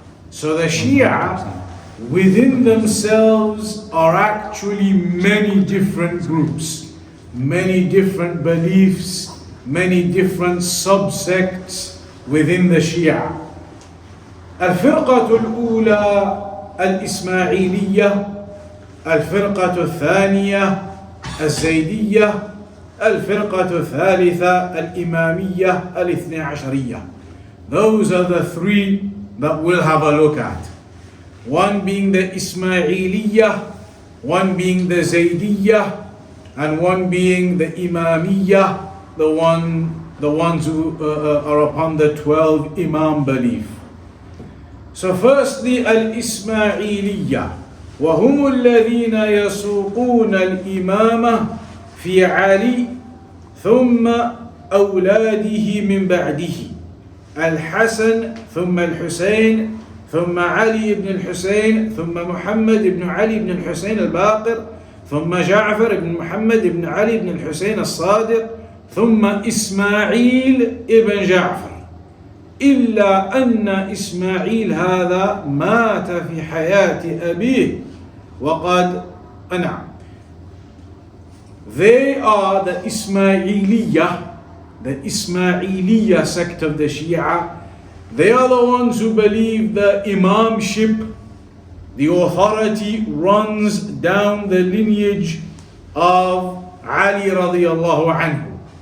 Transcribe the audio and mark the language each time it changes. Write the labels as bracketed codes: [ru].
[en] So the Shia within themselves are actually many different groups, many different beliefs, many different subsects within the Shia. [ar] الفرقة الأولى الإسماعيلية، الفرقة الثانية الزيدية، الفرقة الثالثة الإمامية الاثنى عشرية. [en] Those are the three that we'll have a look at. One being the Ismailiyah, one being the Zaydiyah, and one being the Imamiyah, the ones who are upon the 12 Imam belief. So firstly, Al-Ismailiyah, [ar] وهم الذين يسوقون الإمامة في علي ثم أولاده من بعده، الحسن ثم الحسين ثم علي بن الحسين ثم محمد بن علي بن الحسين الباقر ثم جعفر بن محمد بن علي بن الحسين الصادق ثم إسماعيل ابن جعفر، إلا أن إسماعيل هذا مات في حياة أبيه وقد أنعم. [en] They are the Ismailiyah, the Ismailiyah sect of the Shia. They are the ones who believe the imamship, the authority runs down the lineage of Ali radiallahu anhu.